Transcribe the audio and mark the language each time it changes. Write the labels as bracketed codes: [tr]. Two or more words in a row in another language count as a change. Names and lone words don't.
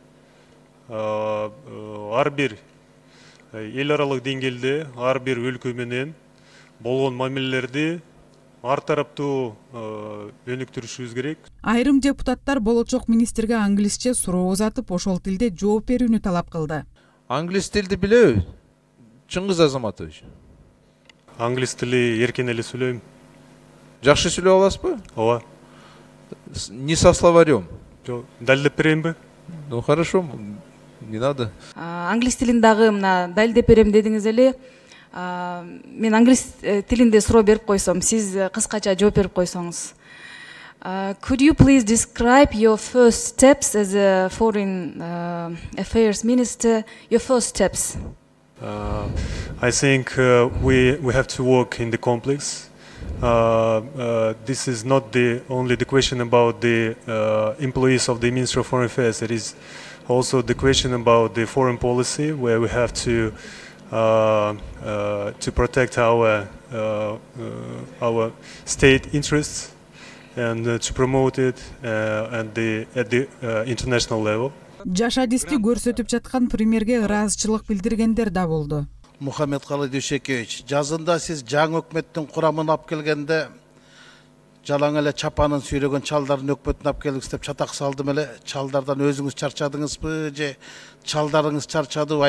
[ky] Ар бир эл аралык деңгээлде ар бир өлкө менен болгон мамилелерди ар тараптуу өнүктүрүшүбүз керек. Айрым депутаттар болочок министрге англисче суроо узатып, ошол тилде жооп берүүнү талап кылды. Англис тилди билеби, Чыңгыз Азаматович? Англис тили эркен эле сүйлөйм. Жакшы сүйлөп аласызбы? Ооба. [ru] Не со словарем? [ky] Жок, далилдеп берейинби? [ru] Ну хорошо, не надо. [ky] Англис тилин дагы мына далилдеп берем дедиңиз эле. Мен англис тилинде суроо берип койсом, сиз кыскача жооп берип койсоңуз. [en] Could you please describe your first steps as a foreign affairs minister? Your first steps. I think we have to work in the complex. This is not only the question about the employees of the Ministry of Foreign Affairs. It is also the question about the foreign policy, where we have to protect our state interests and to promote it at the international level. [ky] Жашадисти көрсөтүп жаткан премьерге ыраазычылык билдиргендер да болду. Мухаммедкалый Дүйшекевич, жазында сиз жаңы өкмөттүн курамын алып келгенде жалаң эле чапанын сүйлөгөн чалдардын өкмөтүн алып келиңиз деп чатак салдым эле. Чалдардан өзүңүз чарчадыңызбы же чалдарыңыз чарчадыбы?